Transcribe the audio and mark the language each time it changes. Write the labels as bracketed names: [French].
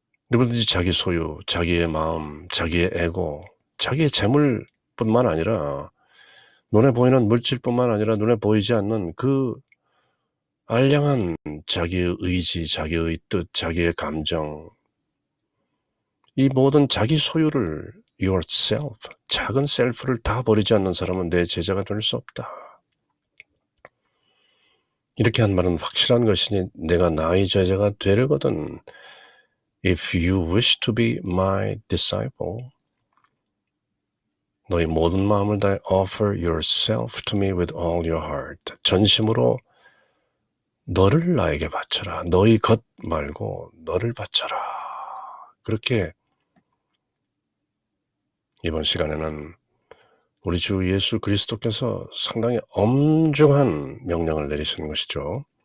[Korean] 누구든지 자기 소유, 자기의 마음, 자기의 에고, 자기의 재물뿐만 아니라 눈에 보이는 물질뿐만 아니라 눈에 보이지 않는 그 알량한 자기의 의지, 자기의 뜻, 자기의 감정, 이 모든 자기 소유를 yourself, 작은 셀프를 다 버리지 않는 사람은 내 제자가 될 수 없다. 이렇게 한 말은 확실한 것이니 내가 나의 제자가 되려거든. [English] If you wish to be my disciple, [Korean] 너의 모든 마음을 다해 [English] offer yourself to me with all your heart. [Korean] 전심으로 너를 나에게 바쳐라. 너의 것 말고 너를 바쳐라. 그렇게 이번 시간에는 우리 주 예수 그리스도께서 상당히 엄중한 명령을 내리시는 것이죠.